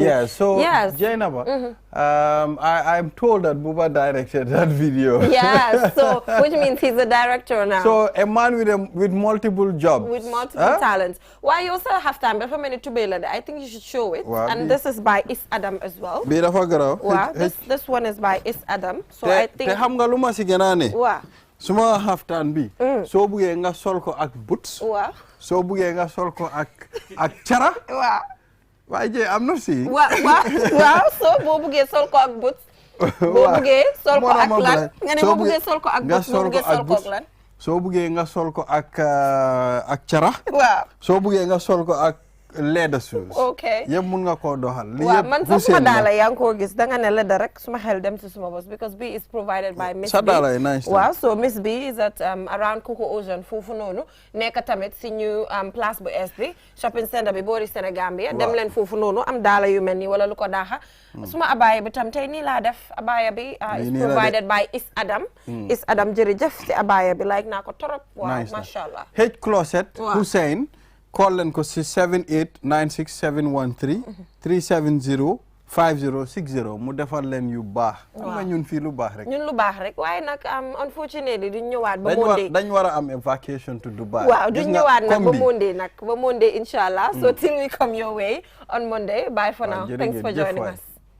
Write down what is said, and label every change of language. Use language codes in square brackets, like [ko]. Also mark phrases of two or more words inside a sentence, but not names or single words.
[en] Yeah, so Jainaba, I'm told that Buba directed that video. Yeah, so which means he's a director now. So a man with multiple jobs. With multiple talents. Why you also have time? But for me to be like that, I think you should show it. Wow, and this is by Is Adam as well. Wow, this one is by Is Adam. So I think [wo] suma haftan bi so buge nga sol ko ak boots so buge nga sol ko ak cara waje [en] I'm not seeing [wo] wow so bo buge sol ko ak boots bo buge sol ko ak lan nga ne bo buge sol ko ak boots bo buge sol ko ak lan so buge nga sol ko ak cara so buge nga sol ko ak [en] leather shoes. Okay. Yep, [wo] mun nga ko doxal. Waaw man sax suma daala yaa ngi ko gis da nga ne leather rek suma xel dem ci suma bos [en] because B is provided by Miss B. [wo] Sa daala yi nice. Waaw [en] so Miss B is at around Coco Ocean [wo] foofu noonu nekk tamit si ñu place bu es bi [en] shopping center [wo] bi boori Sénégambia dem leen foofu noonu am daala yu mel nii wala lu ko daaxa suma abaya bi tam tey nii laa def abaya bi [en] is provided by Is Adam. [wo] Is Adam jërëjëf si abaya bi like naa ko torop. Waaw [ar] ما شاء الله. [wo] H Closet Hussein call leen ko si 7896713 370 5060 mu defal leen yu baax. am na ñun fii lu baax rek. ñun lu baax rek waaye nag unfortunately duñ ñëwaat ba Monday. dañ war a am [en] a vacation to Dubai. [wo] waaw duñ ñëwaat nag ba Monday inshallah. [en] So till we come your way on Monday. Bye for now. Thanks for joining us.